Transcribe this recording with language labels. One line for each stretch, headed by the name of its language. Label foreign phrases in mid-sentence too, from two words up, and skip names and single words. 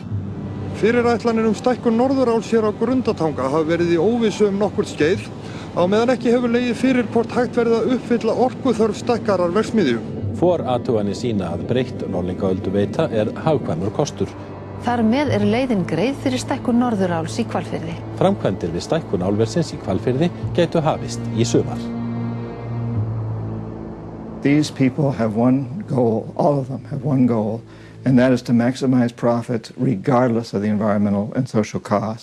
Icelandic: Fyrirætlanir stækkun Norðuráls hér á Grundartanga hafa verið í óvissu nokkurt skeið, á meðan ekki hefur legið fyrir hvort hægt verið að uppfylla orkuþörf stækkarar verksmiðju. Forathuganir sýna að breytt Norðlingaölduveita hagkvæmur kostur. Þar með leiðin greið fyrir stækkun Norðuráls í Hvalfirði. Framkvæmdir við stækkun álversins í Hvalfirði gætu hafist í sumar.
English: These people have one goal, all of them have one goal, and that is to maximize profit regardless of the environmental and social costs.